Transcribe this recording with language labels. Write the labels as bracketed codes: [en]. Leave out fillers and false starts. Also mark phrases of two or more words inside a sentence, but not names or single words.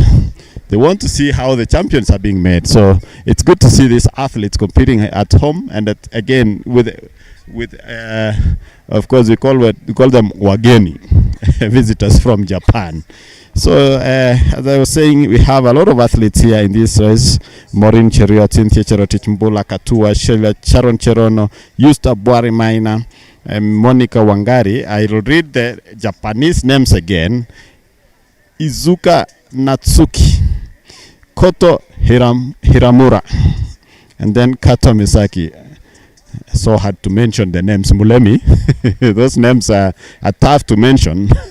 [en] They want to see how the champions are being made. So it's good to see these athletes competing at home, and again with of course we call them wageni, visitors from Japan. So as I was saying, we have a lot of athletes here in this race. Maureen Cheruiyot, Cynthia Cherotich Mbula Katua, Sharon Cherono, Yusta Bwari Maina, Monica Wangari. I will read the Japanese names again. Izuka Natsuki, Koto Hiramura, and then Kato Misaki. So hard to mention the names, Mulemi. Those names are tough to mention.